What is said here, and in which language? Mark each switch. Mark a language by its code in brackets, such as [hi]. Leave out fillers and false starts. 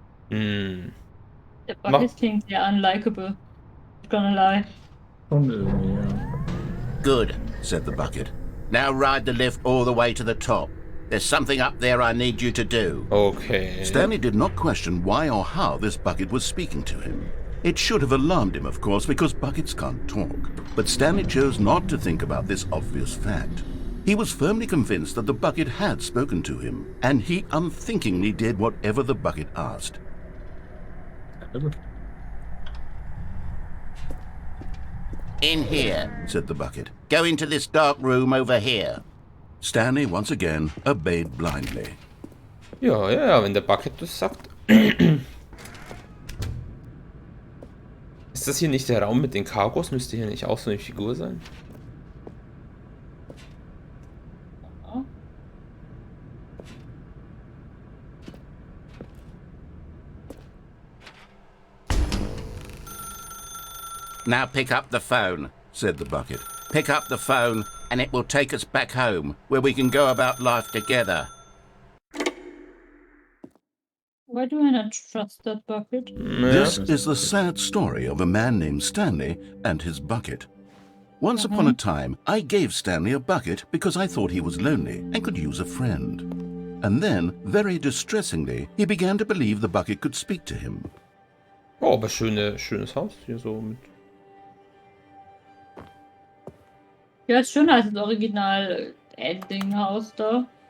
[de] Der Bucket klingt sehr unlikable. [en] Not gonna lie. [de] Schon irgendwie, ja. [en] Good, said the bucket. Now ride the lift all the way to the top. There's something up there I need you to do. Okay. Stanley did not question why or how this bucket was speaking to him. It should have alarmed him, of course, because buckets can't talk. But Stanley chose not to think about this obvious fact. He was firmly convinced that the bucket had spoken to him, and he unthinkingly did whatever the bucket asked. In here. Said the bucket. Go into this dark room over here. Stanley once again obeyed blindly. [de] Ja, wenn der Bucket das sagt. Ist das hier nicht der Raum mit den Cargos? Müsste hier nicht auch so eine Figur sein? Now pick up the phone, said the bucket. Pick up the phone and it will take us back home, where we can go about life together. [en] Why do I not trust that bucket? This is the sad story of a man named Stanley and his bucket. Once upon a time, I gave Stanley a bucket because I thought he was lonely and could use a friend. And then, very distressingly, he began to believe the bucket could speak to him. [de] Oh, aber schönes Haus hier so mit. Ja, ist schöner als das Original Ending-Haus da.